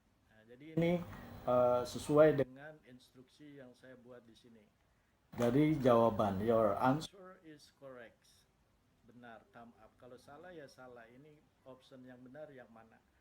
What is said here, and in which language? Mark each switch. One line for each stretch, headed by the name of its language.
Indonesian: Nah, jadi ini sesuai dengan instruksi yang saya buat di sini. Jadi jawaban
English: your answer is correct.
Indonesian: Benar, thumb up. Kalau salah ya salah. Ini option yang benar yang mana.